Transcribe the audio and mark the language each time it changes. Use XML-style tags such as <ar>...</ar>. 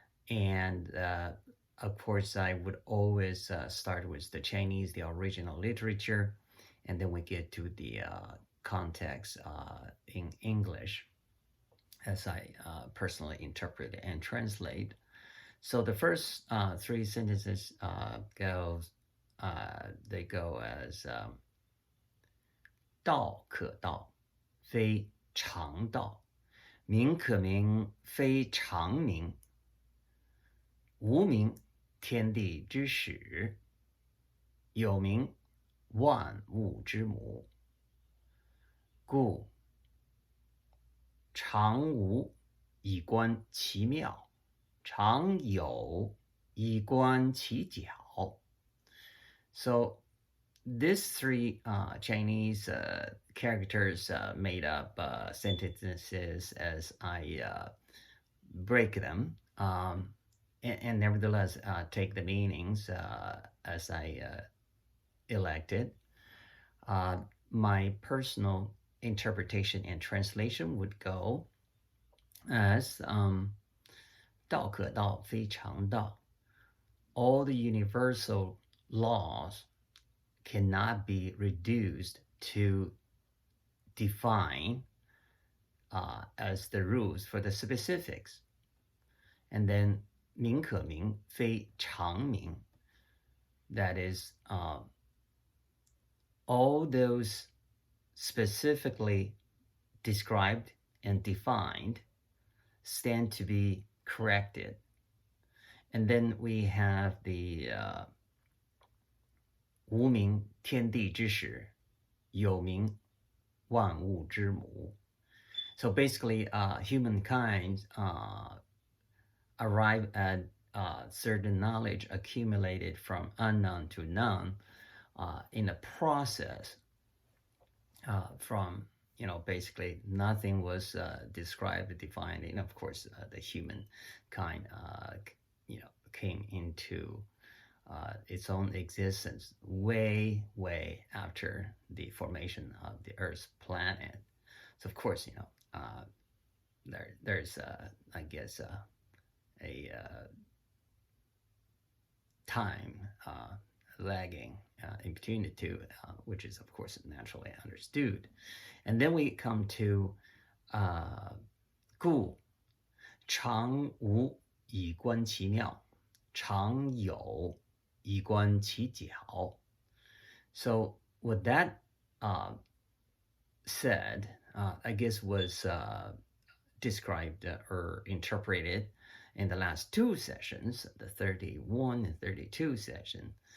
<en>And of course, I would always start with the Chinese, the original literature, and then we get to the context in English as I personally interpret and translate. So the first three sentences they go as</en> <zh>道可道，非常道；名可名，非常名。无名，天地之始；有名，万物之母。故常无，以观其妙；常有，以观其徼。</zh> <en>So these three Chinese characters made up sentences as I break them, and nevertheless take the meanings as I elected. My personal interpretation and translation would go as</en> <zh>道可道，非常道.</zh> <en>All the universal laws cannot be reduced to define as the rules for the specifics. And then</en> <zh>名可名，非常名.</zh> <en>That is, all those specifically described and defined stand to be corrected. And then we have the</en> <zh>无名，天地之始；有名，万物之母.</zh> <en>So basically, humankind arrive at certain knowledge accumulated from unknown to known in a process from, basically nothing was described, defined, and of course the humankind, came into its own existence way, way after the formation of the Earth's planet. So of course, there's I guess a time lagging in between the two, which is of course naturally understood. And then we come to</en> <zh>故常无，以观其妙；常有，以观其徼.</zh> <en>So what that said, I guess was described or interpreted in the last two sessions, the 31 and 32 session,</en>